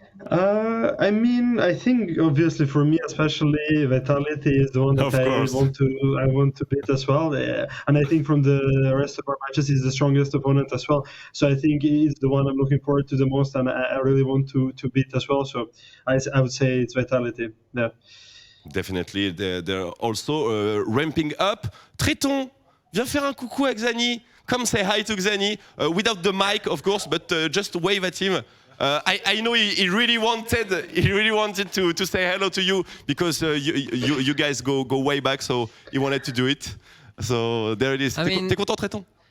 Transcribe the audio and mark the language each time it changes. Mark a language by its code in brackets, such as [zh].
[en] I mean, I think obviously for me, especially Vitality is the one that I want to beat as well. And I think from the rest of our matches, he's the strongest opponent as well. So I think he's the one I'm looking forward to the most, and I really want to beat as well. So I would say it's Vitality. Yeah. Definitely, they're also ramping up. [fr] Triton, viens faire un coucou à Xani. [en] Come say hi to Xani without the mic, of course, but just wave at him. I know he really wanted to say hello to you because you guys go way back, so he wanted to do it. So there it is. [fr] T'es content, Triton?